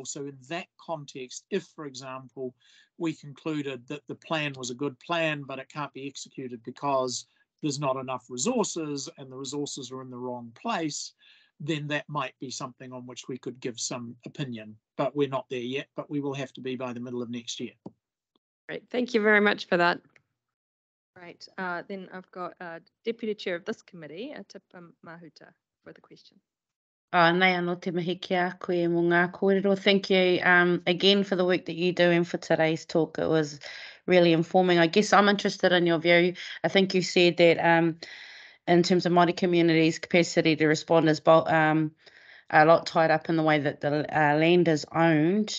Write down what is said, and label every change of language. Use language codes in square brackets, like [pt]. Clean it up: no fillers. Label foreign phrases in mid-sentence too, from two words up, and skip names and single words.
[en] So in that context, if, for example, we concluded that the plan was a good plan, but it can't be executed because there's not enough resources and the resources are in the wrong place, then that might be something on which we could give some opinion. But we're not there yet, but we will have to be by the middle of next year. Great. Thank you very much for that. Right. Then I've got Deputy Chair of this committee, Tipa Mahuta, for the question. [mi] Nei anō te mihi ki a koe mō ngā kōrero. [en] Thank you again for the work that you do and for today's talk. It was really informing. I guess I'm interested in your view. I think you said that in terms of Māori communities' capacity to respond is a lot tied up in the way that the land is owned.